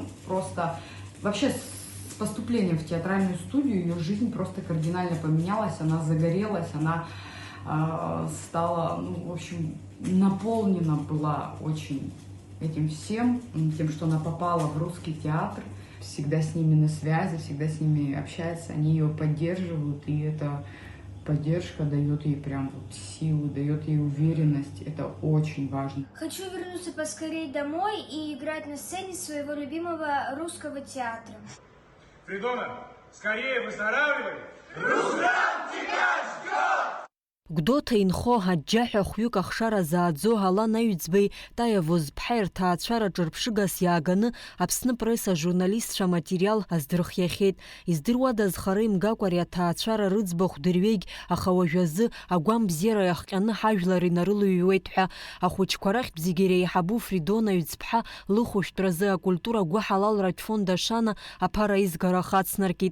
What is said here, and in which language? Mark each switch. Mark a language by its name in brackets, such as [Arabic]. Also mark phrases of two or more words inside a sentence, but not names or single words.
[Russian] Просто вообще с поступлением в театральную студию ее жизнь просто кардинально поменялась, она загорелась, она стала, в общем, наполнена была очень этим всем, тем, что она попала в русский театр, всегда с ними на связи, всегда с ними общается, они ее поддерживают, и эта поддержка дает ей прям вот силу, дает ей уверенность, это очень важно. Хочу вернуться поскорее домой и играть на сцене своего любимого русского театра. Фридона, скорее выздоравливай! Руслан тебя ждет! [Abkhazian] Гәдоуҭа инхо аџьџьаҳәа хәҩык ахшара зааӡо Алан Аҩӡбеи Таиа Возԥҳа рҭаацәараҿы рԥшыгас иааганы Аԥсны пресс ажурналистцәа аматериал аздырхиахьеит. Издыруадаз хара имгакәа ари аҭаацәара рыӡбахә дырҩегь, аха уажәы азы агәам бзиара иахҟьаны ҳажәлар инарылыҩуеит ҳәа ахәыҷқәа рахьтә зегьы иреиҳабу Фридона Аҩӡԥҳа лыхәышәтәразы акультура гәаҳалалратә фонд ашана аԥара изгара хацнаркит.